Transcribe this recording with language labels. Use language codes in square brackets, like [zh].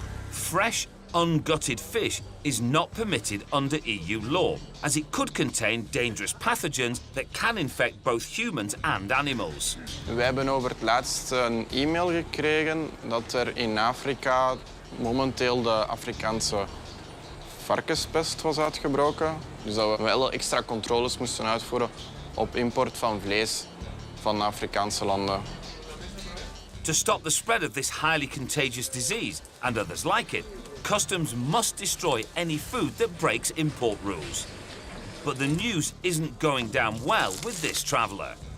[en] Fresh, ungutted fish is not permitted under EU law, as it could contain dangerous pathogens that can infect both humans and animals. [nl] We hebben over het laatst een e-mail gekregen dat er in Afrika momenteel de Afrikaanse varkenspest was uitgebroken. Dus dat we wel extra controles moesten uitvoeren op import van vlees van Afrikaanse landen. [en] To stop the spread of this highly contagious disease and others like it, customs must destroy any food that breaks import rules. But the news isn't going down well with this traveller.